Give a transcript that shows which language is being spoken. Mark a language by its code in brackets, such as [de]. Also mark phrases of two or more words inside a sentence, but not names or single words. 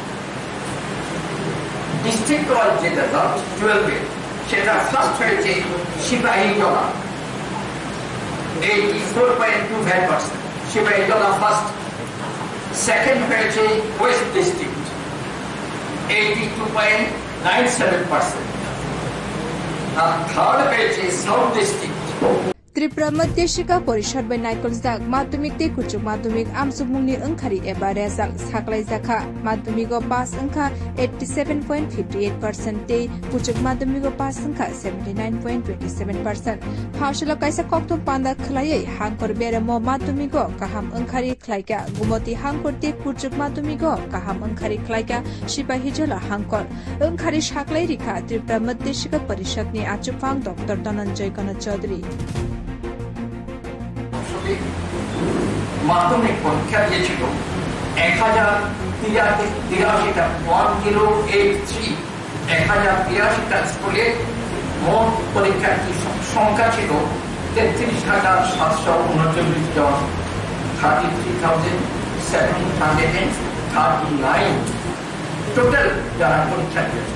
[en] district wise [bn] যে রেজাল্ট 12 সেটা ফার্স্ট হয়েছে সিপাহীজলা 84.25%, সিপাহীজলা ফার্স্ট। সেকেন্ড হয়েছে ওয়েস্ট ডিস্ট্রিক্ট 82.97%, আর থার্ড হয়েছে সাউথ ডিস্ট্রিক্ট। [trp] त्रिपुरा मध्य शिक्षा परिषद बै नाइकलजाक माध्यमिक ते कुचुक माध्यमिक आमसुमुंगनि ओंखारि एबा रेजाल्ट साख्लायजाखा। माध्यमिक पास ओंखा 87.58% ते कुचुक माध्यमिक पास ओंखा 79.27%। फासला कायसा कक्तो पान्दा खलायै हांकर बेरामो माध्यमिक काहाम ओंखारि खलायका। गुमति हांकर ते कुचुक माध्यमिक काहाम ओंखारि खलायका सिपाहीजला हांकर ओंखारि साख्लाय रिखा त्रिपुरा मध्य शिक्षा परिषदनि आचुफां डॉक्टर धनंजय गण चौधरी। [bn] মাধ্যমিক পরীক্ষা দিয়েছিল 1083টা 1083টা স্কুলে মোট পরীক্ষার্থীর সংখ্যা ছিল 33,739 জন, 33,739 টোটাল যারা পরীক্ষা দিয়েছে।